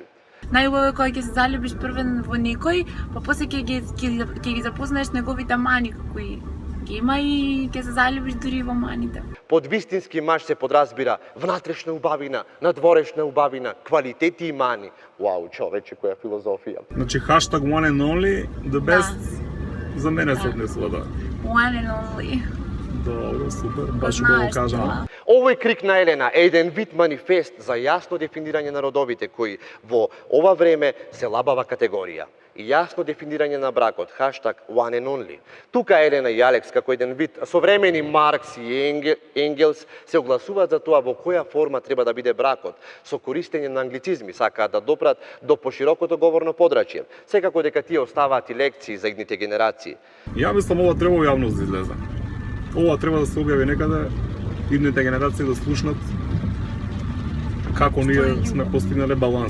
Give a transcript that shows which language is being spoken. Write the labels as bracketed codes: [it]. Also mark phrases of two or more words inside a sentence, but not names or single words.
[mk] Најубаво е кога ќе се залюбиш првен во некој, па после ќе ги запознаеш неговите мани кои ги има и ќе се залюбиш дури во маните. Под вистински маж се подразбира внатрешна убавина, надворешна убавина, квалитети и мани. Вау, човече, која филозофија. Значи хаштаг [en] one and only, the best, [mk] за мене се однесува, да. [en] One and only. [mk] Добро, супер, баш го кажам. Овој крик на Елена е еден вид манифест за јасно дефинирање на родовите кои во ова време се лабава категорија. И јасно дефинирање на бракот, хаштаг [en] one and only. [mk] Тука Елена и Алекс, како еден вид современи Маркс и Енгелс, се огласуваат за тоа во која форма треба да биде бракот, со користење на англицизми, сакаат да допрат до поширокото говорно подрачје. Секако дека тие оставаат и лекции за идните генерации. Ја мислам ова треба во јавност да излезе. Ова треба да се објави некаде, идните генерации да слушнат како ние сме постигнале баланс.